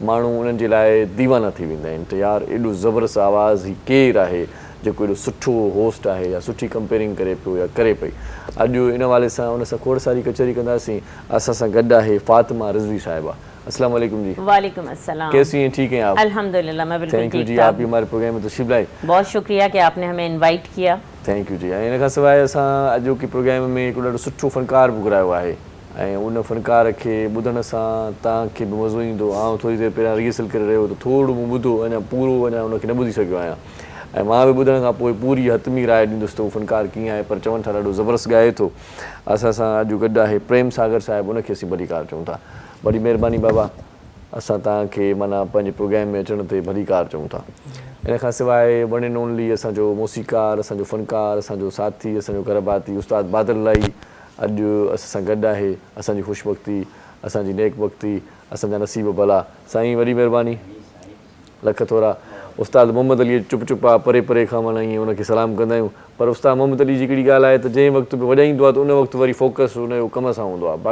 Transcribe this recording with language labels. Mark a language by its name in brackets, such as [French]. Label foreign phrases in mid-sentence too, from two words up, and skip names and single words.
[Sindhi] माण्हू उन्हनि जे लाइ दीवाना थी वेंदा आहिनि त यार एॾो ज़बरदस्त आवाज़ ही केरु आहे जेको एॾो सुठो होस्ट आहे या सुठी कंपेयरिंग करे पियो या करे पई। अॼु इन हवाले सां उन सां खोड़ सारी कचहरी कंदासीं। असां सां गॾु आहे फातिमा रिज़वी साहिबा। [Arabic] السلام عليكم जी। وعليكم السلام. [Urdu] کیسی ہیں؟ ٹھیک ہیں آپ? الحمدللہ، میں بالکل [English] thank you जी, [Urdu] ٹھیک آپ بھی ہمارے پروگرام میں تشریف لائی. بہت شکریہ کہ آپ نے ہمیں انوائٹ کیا. [English] thank you जी। [Sindhi] ऐं इन खां सवाइ असां अॼोकी प्रोग्राम में हिकिड़ो ॾाढो सुठो फ़नकार बि घुरायो आहे ऐं उन फ़नकार खे ॿुधण सां तव्हांखे बि मज़ो ईंदो। आउं थोरी देरि पहिरियां रिहर्सल करे रहियो त थोरो मूं ॿुधो, अञा पूरो अञा उनखे न ॿुधी सघियो आहियां ऐं मां बि ॿुधण खां पोइ पूरी हतमी राय ॾींदुसि त उहो फ़नकार कीअं आहे, पर चवनि था ॾाढो ज़बरदस्त ॻाए थो। असां सां अॼु गॾु आहे प्रेम सागर साहिबु, उनखे असीं भलीकार चऊं था। वॾी महिरबानी बाबा, असां तव्हांखे माना पंहिंजे प्रोग्राम में अचण ते भलीकार चऊं था। इन खां सवाइ [English] one and only [Sindhi] असांजो मौसीकार, असांजो फ़नकार, असांजो साथी, असांजो घरबाती उस्ताद बादल लाई अॼु असां सां गॾु आहे। असांजी ख़ुशबख़्ती, असांजी नेकबख़्ती, असांजा नसीब भला। साईं वॾी महिरबानी, लख थोरा। उस्ताद मोहम्मद अली चुप चुप आहे, परे परे खां माना ईअं उनखे सलाम कंदा आहियूं, पर उस्ताद मोहम्मद अली जी हिकिड़ी ॻाल्हि आहे त जंहिं वक़्तु बि वॼाईंदो आहे त उन वक़्तु वरी फोकस उनजो कम सां हूंदो आहे।